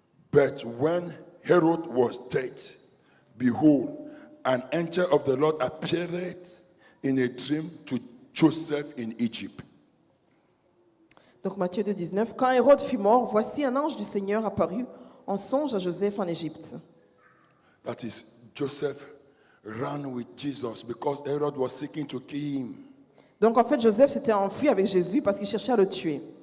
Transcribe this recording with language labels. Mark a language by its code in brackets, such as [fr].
[en] But when Herod was dead, behold, an angel of the Lord appeared in a dream to Joseph in Egypt. [fr] Donc Matthieu 2, 19. Quand Hérode fut mort, voici un ange du Seigneur apparut en songe à Joseph en Égypte. [en] That is, Joseph ran with Jesus because Herod was seeking to kill him. [fr] Donc en fait, Joseph s'était enfui avec Jésus parce qu'il cherchait à le tuer.